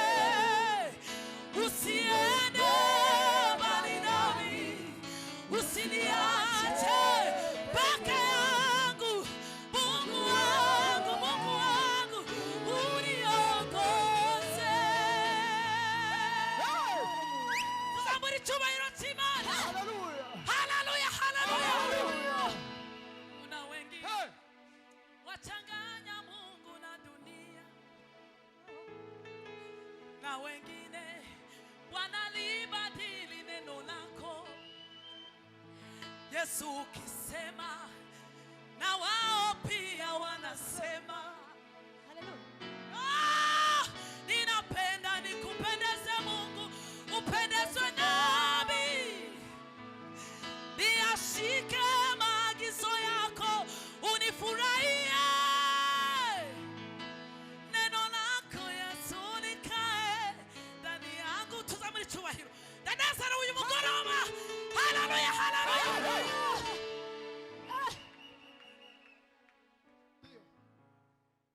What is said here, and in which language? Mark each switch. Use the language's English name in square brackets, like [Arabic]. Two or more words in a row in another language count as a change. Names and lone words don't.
[Swahili] Usiende mbali nami, usiniache peke yangu. Mungu wangu, uniongoze. [Kinyarwanda] Tuzamuri cyubahiro cy'Imana. [Swahili] Hallelujah. Haleluya, haleluya. Hallelujah. Kuna wengine wachanganya Mungu na dunia, na wengine wanalibadili neno lako. Yesu ukisema, na wao pia wanasema. Hallelujah. Ninapenda nikupendeze Mungu, upendezwe nami. Niashike maagizo yako, unifurahie. Neno lako Yesu likae ndani yangu. [Kinyarwanda] Tuzamuri cyubahiro. Danazara uyu mugoroba. Haleluya, haleluya.